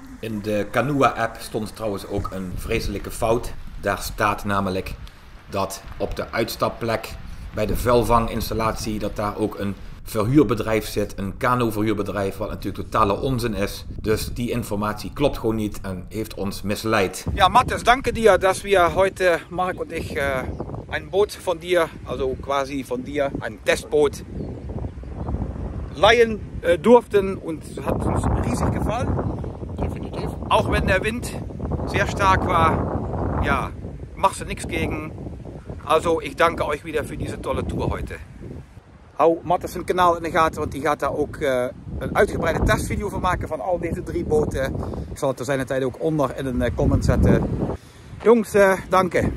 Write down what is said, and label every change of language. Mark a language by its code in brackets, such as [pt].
[nl] In de Canoa-app stond trouwens ook een vreselijke fout. Daar staat namelijk dat op de uitstapplek bij de vuilvanginstallatie dat daar ook een verhuurbedrijf zit, een kano-verhuurbedrijf, wat natuurlijk totale onzin is. Dus die informatie klopt gewoon niet en heeft ons misleid. [de] Ja, Mathis, danke dir, dass wir heute, Marc und ich, ein Boot von dir, also quasi von dir, ein Testboot, leihen durften und es hat uns riesig gefallen. Definitiv. Auch wenn der Wind sehr stark war, ja, machst du nichts gegen. Also ich danke euch wieder für diese tolle Tour heute. [nl] Hou Mathis zijn kanaal in de gaten, want die gaat daar ook een uitgebreide testvideo van maken van al deze 3 boten. Ik zal het er zijn tijd ook onder in een comment zetten. Jongens, dank.